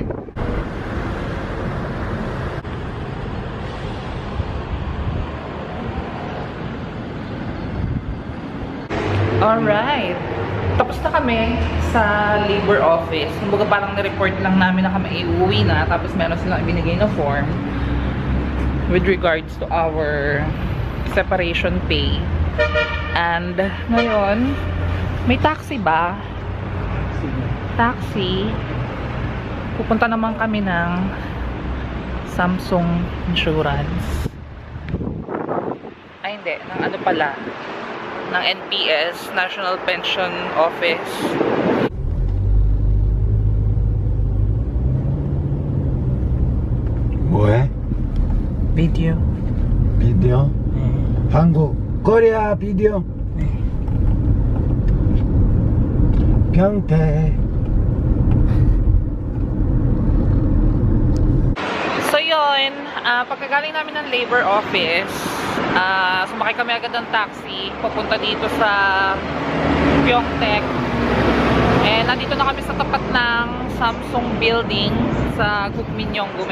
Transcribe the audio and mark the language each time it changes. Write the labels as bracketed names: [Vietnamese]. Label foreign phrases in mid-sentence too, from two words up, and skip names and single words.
[Filipino] Alright. Tapos na kami sa labor office. Kumbaga parang na-report lang namin na kami iuwi na. Tapos meron silang ibinigay na form [English] with regards to our separation pay. [Filipino] And ngayon, may taxi ba? Taxi. Pupunta naman kami ng Samsung Insurance. Ay hindi, ng ano pala, ng NPS, National Pension Office. [Korean] 뭐해? Video. 비디오? 한국 코리아 비디오 평택. [Filipino] So yun, pagkagaling namin ng labor office, sumakay kami agad ng taxi papunta dito sa Pyeongtaek. And nandito na kami sa tapat ng Samsung building sa Gukminyeonggum.